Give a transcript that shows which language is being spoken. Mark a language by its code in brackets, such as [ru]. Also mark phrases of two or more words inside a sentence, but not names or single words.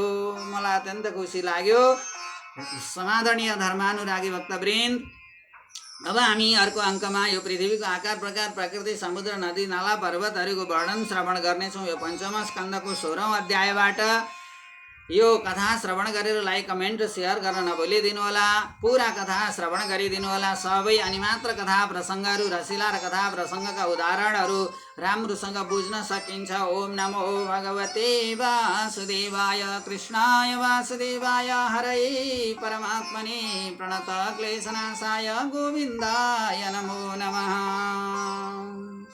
[ne] मलाई अत्यन्त खुसी लाग्यो। समादरणीय धर्मानुरागी भक्तवृन्द, अब हामी अर्को अङ्कमा यो पृथ्वीको आकार प्रकार प्रकृति समुद्र नदी नाला पर्वतहरूको वर्णन श्रवण गर्नेछौँ। यो पञ्चम स्कन्धको 16औं अध्यायबाट यो कथा श्रवण गरेर [en] like comment share [ne] गर्न नभुलिदिनु होला। पुरा कथा श्रवण गरिदिनु होला सबै। अनि मात्र कथा प्रसङ्गहरू रसिला र कथा प्रसङ्गका उदाहरणहरू राम्रोसँग बुझ्न सकिन्छ। [sa] ओम नमो भगवते वासुदेवाय, कृष्णाय वासुदेवाय, हरे परमात्मने प्रणत क्लेशनाशाय गोविन्दाय नमो नमः।